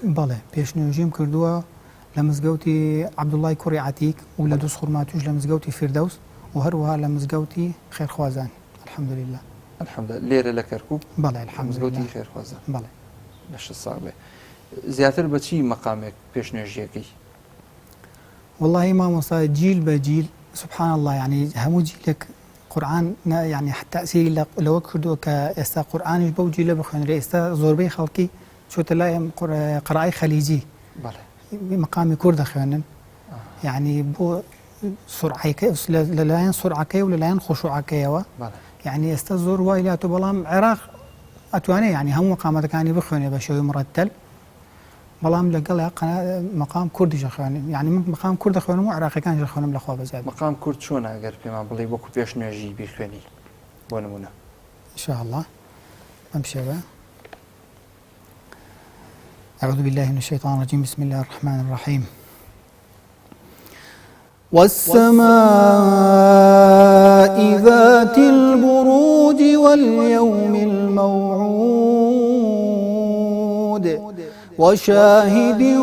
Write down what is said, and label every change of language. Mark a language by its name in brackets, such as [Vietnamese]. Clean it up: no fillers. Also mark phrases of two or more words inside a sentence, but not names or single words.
[Central Kurdish] بەڵێ پێشنوێژیم کردووە لە مزگەوتی عەبدوڵای کوڕی عەتیک و لە دووس خوڕماتوش لە مزگەوتی فیردەوس و هەروەها لە مزگەوتی خێرخوازان الحەمدولله لێرە لە کەرکوب بەڵێ مزگەوتی خێرخوازان بەڵێ لە 6 ساڵ بێ زیاتر بە چی مەقامێک پێشنوێژیەکەی والله مامۆستا جیل بە جیل [Arabic] سبحان الله يعني [Central Kurdish] هەموو جیلێک قورآن يعني تأثیری لەوە کردووە کە ئێستا قورآنیش بەو جیلە بخوێنرێ ئێستا زۆربەی خەڵکی چۆتە لای قڕائی خەلیجی مەقامی کورد دەخوێنن يعني بۆ سرعەکە لەلایەن سرعەکەی و لەلایەن خۆشوعەکەیەوە يعني ئێستا زۆر وای لاتۆ بەڵام عێراق ئەتوانێت يعني هەموو مەقامەتەکانی بخوێنێ بە شێوەی مڕەتەل بەڵام لەگەڵ مەقام کوردیش دەخوێنێ يعني من مەقام کورد دەخوێنم و عێراقیەکانیش دەخوێنم لەخوا بەزیاد مەقام کورد چۆنە ئەگەر پێمان بڵێ وەکو پێشنوێژی بیخوێنی بۆ نمونە [Arabic] إن شاء الله أمشي بقى أعوذ بالله من الشيطان الرجيم بسم الله الرحمن الرحيم والسماء ذات البروج واليوم الموعود وشاهد